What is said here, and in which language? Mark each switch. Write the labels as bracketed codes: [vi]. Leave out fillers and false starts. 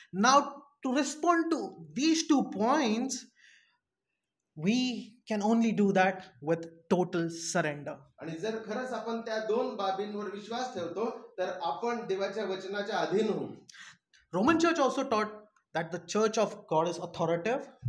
[en] Now to respond to these 2 points, we can only do that with total surrender. [mr] आणि जर खरंच आपण त्या दोन बाबींवर विश्वास ठेवतो तर आपण देवाच्या वचनाच्या अधीन होऊ. [en] Roman church also taught that the church of God is authoritative.